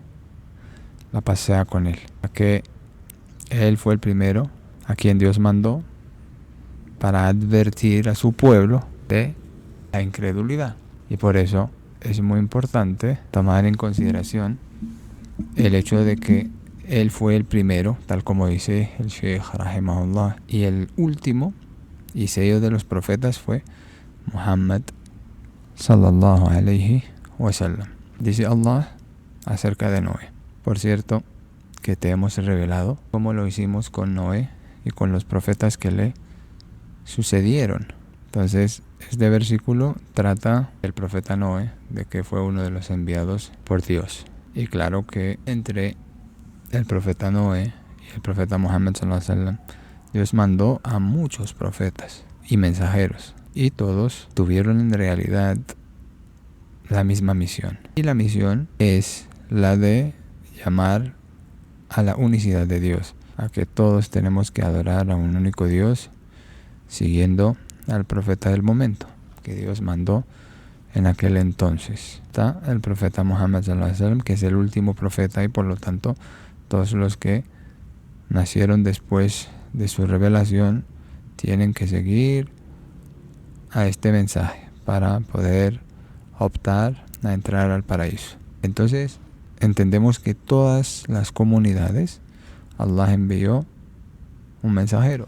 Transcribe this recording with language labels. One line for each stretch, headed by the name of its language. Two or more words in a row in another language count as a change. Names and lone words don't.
Spanish: La pasea con él, que él fue el primero a quien Dios mandó para advertir a su pueblo de la incredulidad. Y por eso es muy importante tomar en consideración el hecho de que él fue el primero, tal como dice el Sheikh Rahimahullah, y el último y sello de los profetas fue Muhammad
Arabic: صلى الله عليه وسلم.
Spanish: Dice Allah acerca de Noé: por cierto, que te hemos revelado como lo hicimos con Noé y con los profetas que le sucedieron. Entonces, este versículo trata del profeta Noé, de que fue uno de los enviados por Dios. Y claro que entre el profeta Noé y el profeta Muhammad
Arabic: صلى الله عليه وسلم,
Spanish: Dios mandó a muchos profetas y mensajeros, y todos tuvieron en realidad la misma misión. Y la misión es la de llamar a la unicidad de Dios, a que todos tenemos que adorar a un único Dios, siguiendo al profeta del momento que Dios mandó en aquel entonces. Está el profeta Muhammad
Arabic: صلى الله عليه وسلم,
Spanish: que es el último profeta, y por lo tanto todos los que nacieron después de su revelación tienen que seguir a este mensaje para poder optar a entrar al paraíso. Entonces entendemos que todas las comunidades Allah envió un mensajero.